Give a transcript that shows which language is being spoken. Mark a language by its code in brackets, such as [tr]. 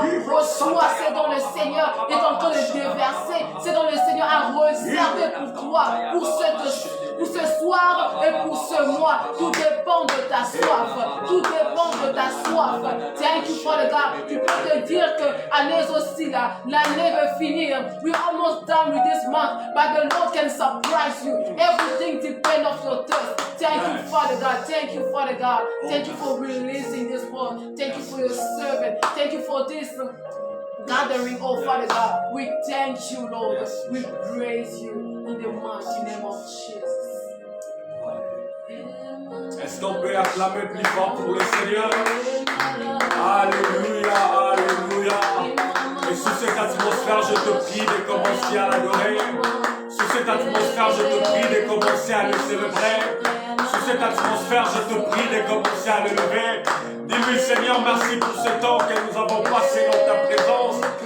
[fr] Reçois ce dont le Seigneur est en train de déverser, ce dont le Seigneur a réservé pour toi, pour ce soir et pour ce mois. Tout dépend de ta soif. Tout dépend de ta soif. [en] Thank you, Father God. [fr] Tu peux te dire que l'année aussi là, l'année va finir. [en] We're almost done with this month, but the Lord can surprise you. Everything depends on your thirst. Thank you, Father God. Thank you, Father God. Thank you for releasing this word. Thank you for your servant. Thank you for this gathering, oh Father God. We thank you, Lord. We praise you in the mighty name of Jesus. [fr] Est-ce qu'on peut acclamer plus fort pour le Seigneur? Alléluia, alléluia. Et sous cette atmosphère, je te prie de commencer à l'adorer. Sous Sous cette atmosphère, je te prie de commencer à le célébrer. Sous cette atmosphère, je te prie de commencer à le lever. Dis-lui, Seigneur, merci pour ce temps que nous avons passé dans ta présence.